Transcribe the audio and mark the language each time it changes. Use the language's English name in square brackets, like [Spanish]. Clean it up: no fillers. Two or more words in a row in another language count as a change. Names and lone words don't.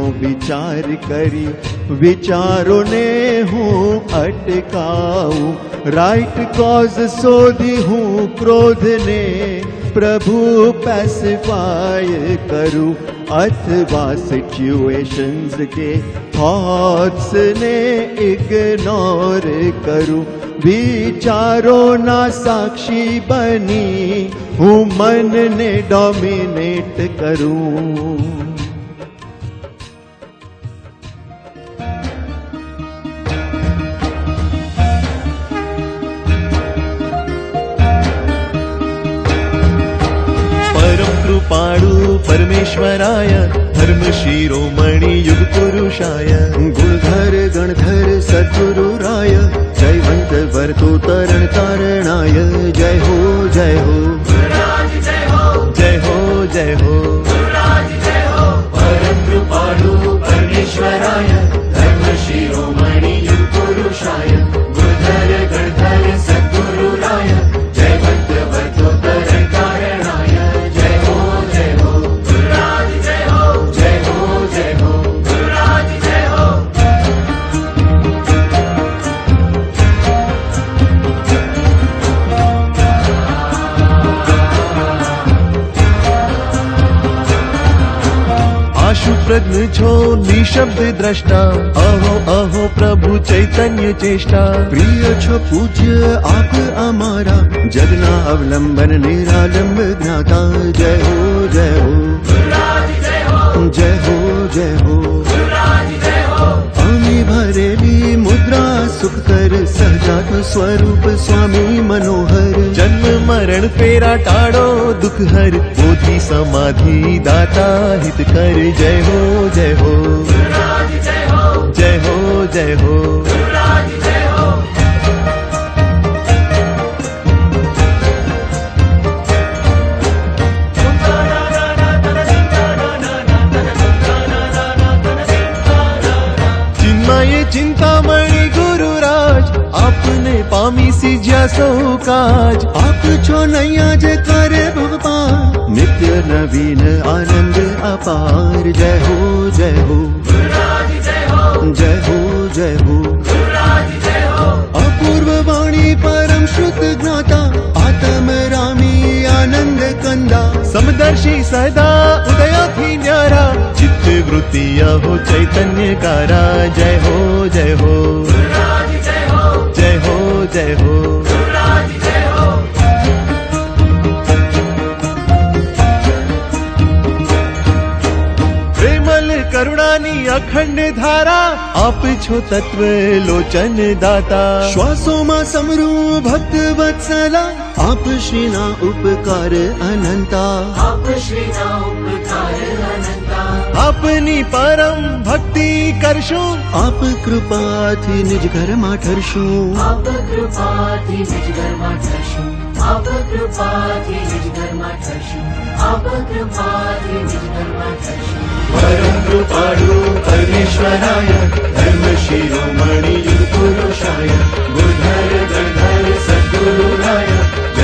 [Gujarati] વિચાર કરી વિચારો ને હું અટકાઉં [English] right cause [Gujarati] સોધી હું ક્રોધ ને પ્રભુ પૅસિફાઈ કરું અથવા સિચુએશન્સ કે થૉટ્સ ને ઇગ્નોર કરું વિચારો ના સાક્ષી બની હું મન ને ડોમિનેટ કરું કૃપાળુ પરમેશ્વરાય ધર્મ શિરોમણિ યુગ પુરુષાય ગુણધર ગણધર સદ્ગુરુરાય જયવંત વર્તો તરણ કારણાય જય હો જય હો જય હો જય હો પરમ કૃપાળુ પરમેશ્વરાય ધર્મ શિરોમણિ યુગ પુરુષાય ગુરુધર ગણધર સદ્ગુરુરાય જયવંત વર્તો તરણ કારણાય જય હો જય હો જય હો જય હો જય હો આશુ પ્રજ્ઞ છો નિશબ્દ દ્રષ્ટા અહો અહો પ્રભુ ચૈતન્ય ચેષ્ટા પ્રિય છો પૂજ્ય આપ અમારા જગના અવલંબન નિરાલંબ જ્ઞાતા જય હો જય હો જય હો જય હો અમી ભરેલી મુદ્રા સુખકર સહજાત સ્વરૂપ સ્વામી મનોહર જન્મ મરણ ફેરા ટાડો દુખ હર બોધિ સમાધિ દાતા હિત કર જય હો જય હો જય હો જય હો ચિન્મય ચિંતામણિ ગુરુરાજ આપને પામી સી જ્યાસો કાજ આપ છો નૈયા જે કરે ભગવાન નિત્ય નવીન આનંદ અપાર જય હો જય હો જય હો જય હો અપૂર્વ વાણી પરમ શ્રુત જ્ઞાતા આત્મ રામી આનંદ કંદા સમદર્શી સદા ઉદયા થી ન્યારા ચિત્ત વૃત્તિયા હો ચૈતન્ય કારા જય હો જય હો જય હો જય હો પ્રેમલ કરુણાની અખંડ ધારા આપ છો તત્વ લોચન દાતા શ્વાસો મા સમરૂ ભક્ત વત્સલા આપ શ્રીના ઉપકાર અનંતા અપની પરમ ભક્તિ કરશો આપ કૃપા થી નિજ ઘર મા ઠરશો પરમ કૃપાળુ પરમેશ્વરાય ધર્મ શિરોમણિ યુગ પુરુષાય ગુરુધર ગણધર સદ્ગુરુરાય